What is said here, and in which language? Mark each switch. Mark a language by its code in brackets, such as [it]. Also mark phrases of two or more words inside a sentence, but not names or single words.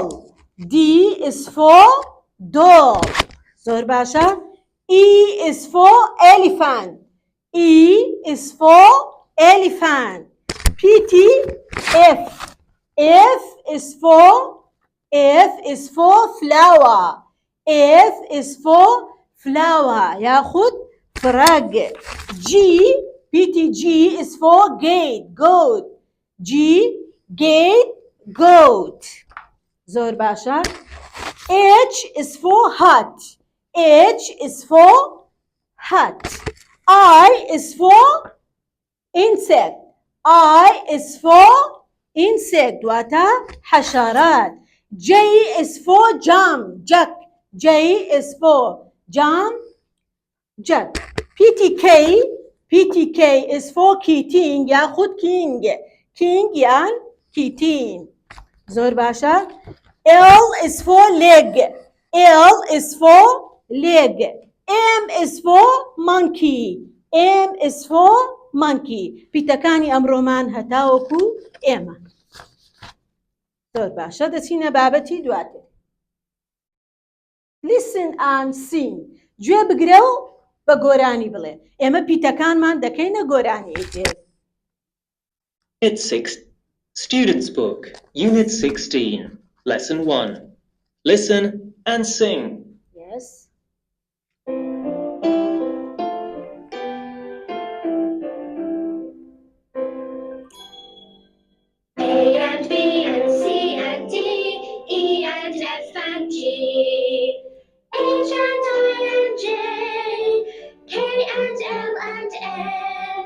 [en] D is for doll. [ckb] زۆر باشە. [en] E is for elephant. E is for elephant. PT F. F is for flower. F is for flower. ياخد frog. G PT G is for gate. Goat. G gate goat. [ckb] زۆر باشە. [en] H is for hat. H is for hat. I is for insect. I is for insect [ckb] واتە حشرات. [en] J is for jam. Jack. J is for jam. Jack. PTK is for kitten ياخد king. King يعني kitten. [ckb] زۆر باشە. L is for leg. L is for leg. M is for monkey. M is for monkey. پیتەکانی ئەمڕۆمان هەتاوەکو ئێمە. زۆر باشە دەچینە بابەتی دواتر. [en] Listen and sing. [ckb] گوێ بگرە و بە گۆرانی بڵێ. ئێمە پیتەکانمان دەکەینە گۆرانی ئیتر. [en] Unit 6 Students Book Unit 16 Lesson 1 Listen and sing. Yes. A and B and C and D, E and F and G, H and I and J, K and L and M.